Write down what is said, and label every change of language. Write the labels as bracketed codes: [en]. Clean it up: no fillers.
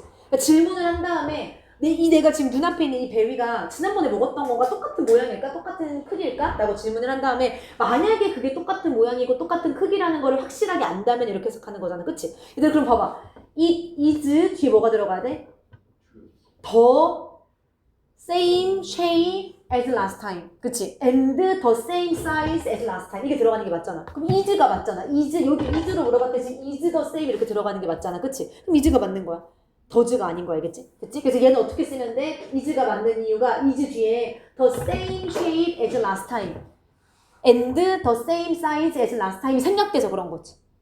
[ko] 그러니까 질문을 한 다음에 내가 지금 눈앞에 있는 이 베리가 지난번에 먹었던 거가 똑같은 모양일까? 똑같은 크기일까? 라고 질문을 한 다음에 만약에 그게 똑같은 모양이고 똑같은 크기라는 거를 확실하게 안다면 이렇게 해석하는 거잖아. 그치? 얘들 그럼 봐봐. 이 is 뒤에 뭐가 들어가야 돼? [en] The same shape as last time. [ko] 그치? [en] And the same size as last time. [ko] 이게 들어가는 게 맞잖아. 그럼 is가 맞잖아. 여기 is로 물어봤는데 지금 [en] is the same [ko] 이렇게 들어가는 게 맞잖아. 그치? 그럼 is가 맞는 거야. does가 아닌 거야, 알겠지? 그치? 그래서 얘는 어떻게 쓰는데 is가 맞는 이유가 is 뒤에 [en] the same shape as last time [ko] and the same size as last time이 생략돼서 그런 거지.